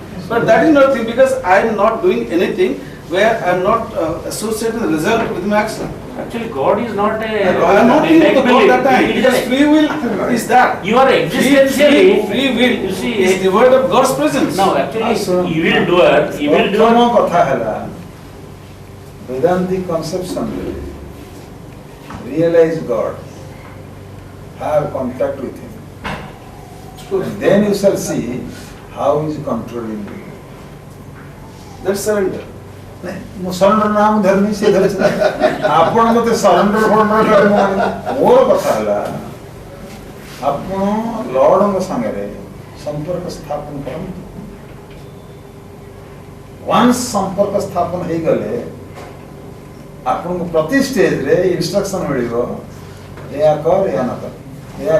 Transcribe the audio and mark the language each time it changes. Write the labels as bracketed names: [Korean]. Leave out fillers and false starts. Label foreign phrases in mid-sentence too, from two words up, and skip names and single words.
[English] But that is not the thing, because I am not doing anything where I am not associating the result with my action. Actually, God is not I am not thinking about that time, because free will is that. You are existentially Free will you see, is devoid of God's presence. No, actually, evildoer. [Odia] କଥା ହେଲା [English] Vedantic conception realize God, have contact with Him. And then you shall see how He is controlling you. That's surrender. [Odia] ମୁଁ ସରେଣ୍ଡର ନାମ ଧରିନି ସେ ଧରିଛି ଆପଣ ମୋତେ ସରେଣ୍ଡର ମୋର କଥା ହେଲା ଆପଣ ଲର୍ଡଙ୍କ ସାଙ୍ଗରେ ସମ୍ପର୍କ ସ୍ଥାପନ କରନ୍ତୁ ୱାନ୍ସ ସମ୍ପର୍କ ସ୍ଥାପନ ହେଇଗଲେ ଆପଣଙ୍କୁ ପ୍ରତି [English] stageରେ instruction [Odia] ମିଳିବ ଏହା କର ଏହା ନ କର ଏହା